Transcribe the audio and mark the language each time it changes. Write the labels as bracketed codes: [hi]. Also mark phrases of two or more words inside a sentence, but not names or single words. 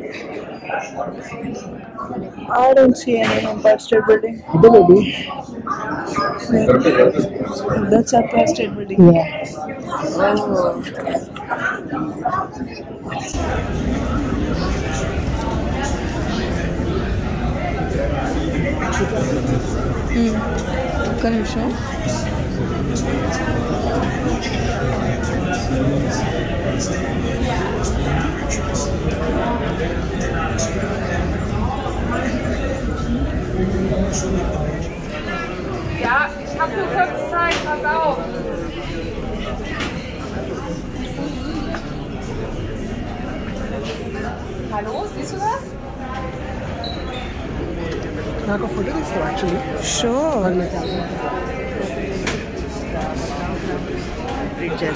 [en] I don't see any Empire State Building. Maybe. That's Empire State Building. Yeah. Oh. [te] ఒక్క నిమిషం. [de] Ja, ich hab nur kurz Zeit, pass auf. Hallo, siehst du das? [te] నాకు ఫోటో తీస్తావు యాక్చువల్లీ? [en] Sure. Bridges.